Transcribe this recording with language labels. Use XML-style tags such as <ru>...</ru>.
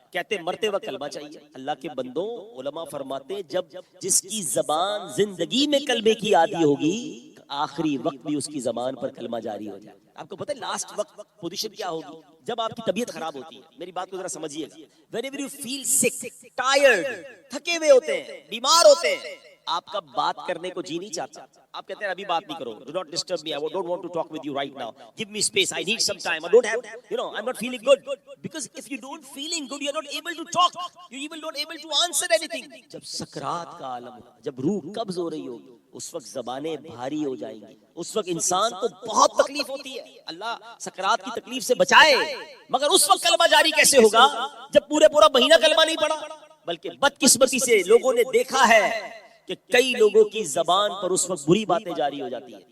<ur>کہتے مرتے وقت کلمہ چاہیے. اللہ کے بندوں، علماء فرماتے ہیں جب جس کی زبان زندگی میں کلمے کی عادی ہوگی، آخری وقت بھی اس کی زبان پر کلمہ جاری ہو جائے. آپ کو پتہ ہے لاسٹ وقت پوزیشن کیا ہوگی؟ جب آپ کی طبیعت خراب ہوتی ہے. میری بات کو ذرا سمجھیے گا.</ur> <en>whenever you feel sick, tired،</en> <ur>تھکے ہوئے ہوتے ہیں، بیمار ہوتے ہیں، آپ کا بات کرنے کو جی نہیں چاہتا. آپ کہتے ہیں ابھی بات نہیں کرو،</ur> <en>do not disturb me, I don't want to talk with you right now, give me space, I need some time, I don't have, I'm not feeling good. Because if you don't feeling good, you're not able to talk, you're even not able to answer anything.</en> <ur>جب سکرات کا عالم ہو، جب روح قبض ہو رہی ہوگی، اس وقت زبانیں بھاری ہو جائیں گی، اس وقت انسان کو بہت تکلیف ہوتی ہے. اللہ سکرات کی تکلیف سے بچائے. مگر اس وقت کلمہ جاری کیسے ہوگا جب پورا مہینہ کلمہ نہیں پڑھا؟ بلکہ بدقسمتی سے لوگوں نے دیکھا ہے کہ کئی لوگوں کی زبان پر اس وقت بری باتیں جاری ہو جاتی ہیں.</ur>